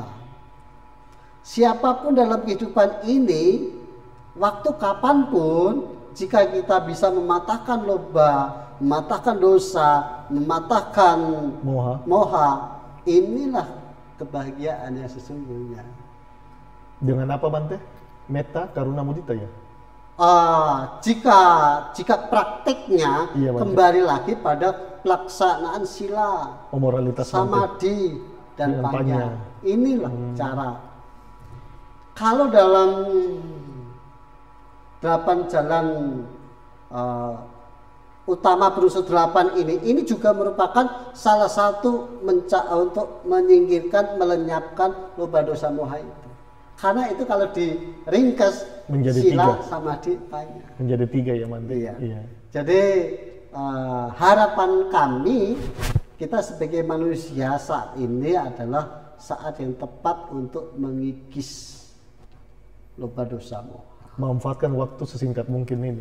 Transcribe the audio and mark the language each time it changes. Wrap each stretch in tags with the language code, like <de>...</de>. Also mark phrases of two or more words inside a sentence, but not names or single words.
<id>Siapapun dalam kehidupan ini, waktu kapanpun, jika kita bisa mematahkan loba, mematahkan dosa, mematahkan moha, inilah kebahagiaan yang sesungguhnya. Dengan apa, Bante?</id> <pi>Metta, karuna, mudita</pi> <id>ya? Jika prakteknya iya, kembali lagi pada pelaksanaan sila, moralitas samadhi dan panya. panya. Inilah cara. Kalau dalam 8 jalan utama berunsur 8 ini juga merupakan salah satu untuk menyingkirkan, melenyapkan</id> <pi>loba dosa moha</pi> <id>itu. Karena itu kalau diringkas menjadi sila, 3.</id> <pi>samadhi, panya.</pi> <id>Menjadi 3 ya, Bante. Iya. Iya. Jadi harapan kami, kita sebagai manusia saat ini adalah saat yang tepat untuk mengikis</id> <pi>loba dosa moha.</pi> <id>Memanfaatkan waktu sesingkat mungkin ini.</id>